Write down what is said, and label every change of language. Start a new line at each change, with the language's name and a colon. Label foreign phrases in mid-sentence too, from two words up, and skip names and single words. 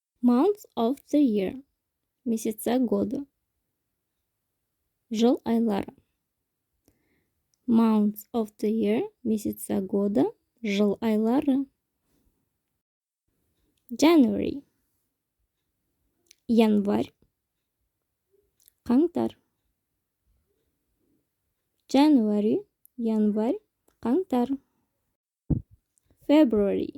English: Months of the year.
Russian: Месяца года.
Kazakh: Жыл айлары.
English: Months of the year.
Russian: Месяца года.
Kazakh: Жыл айлары. January.
Russian: Январь. Қаңтар.
English: January. Январь.
Kazakh: Қаңтар. February.